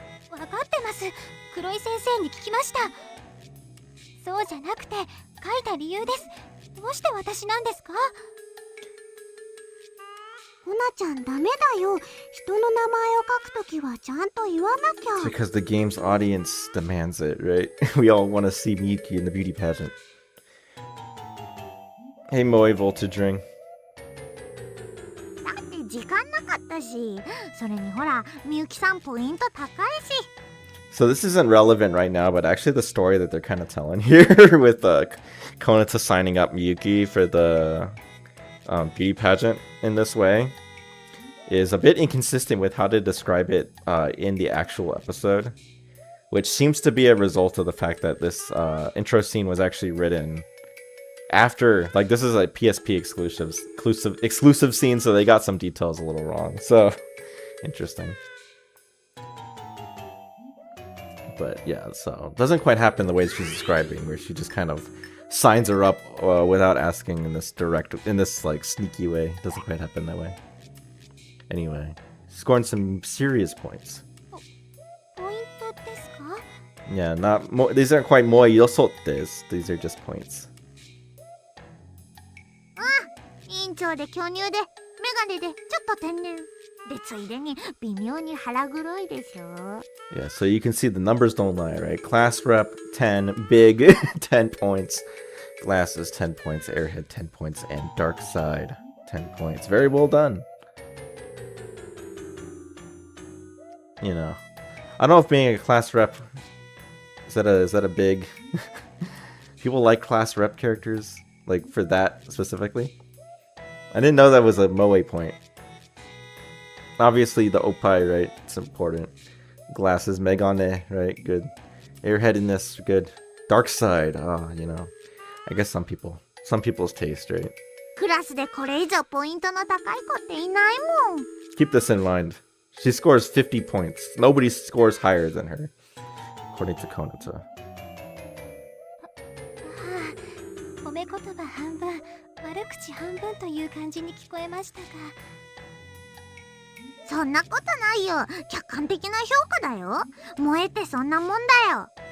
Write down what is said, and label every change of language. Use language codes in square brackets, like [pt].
[ja] わかってます。黒井先生に聞きました。そうじゃなくて書いた理由です。どうして私なんですか？ほなちゃんダメだよ。人の名前を書くときはちゃんと言わなきゃ。 [en] Because the game's audience demands it, right? We all want to see Miyuki in the beauty pageant. Hey, Moe Voltage Ring. [ja] だって時間なかったし、それにほらみゆきさんポイント高いし。 [en] So this isn't relevant right now, but actually the story that they're kind of telling here with Konata signing up Miyuki for the beauty pageant in this way is a bit inconsistent with how to describe it in the actual episode, which seems to be a result of the fact that this intro scene was actually written after, like, this is a PSP exclusive scene, so they got some details a little wrong. So interesting. But yeah, so it doesn't quite happen the way she's describing, where she just kind of signs her up without asking in this like sneaky way. It doesn't quite happen that way. Anyway, scoring some serious points. [ja] ポイントですか？ [en] Yeah, these aren't quite moi yosotes. These are just points. [ja] 委員長で巨乳でメガネでちょっと天然で、ついでに微妙に腹黒いでしょ。 [en] Yeah, so you can see the numbers don't lie, right? Class rep 10, big 10 points, glasses 10 points, airhead 10 points, and dark side 10 points. Very well done. You know, I don't know if being a class rep is that a big people like class rep characters, like for that specifically. I didn't know that was a moe point. Obviously the opai, right? It's important. Glasses, megane, right? Good. Airheadedness, good. Dark side, you know. I guess some people's taste, right? [ja] クラスでこれ以上ポイントの高い子っていないもん。 [en] Keep this in mind. She scores 50 points. Nobody scores higher than her, according to Konata. [ja] 褒め言葉半分、悪口半分という感じに聞こえましたが。そんなことないよ。客観的な評価だよ。萌えってそんなもんだよ。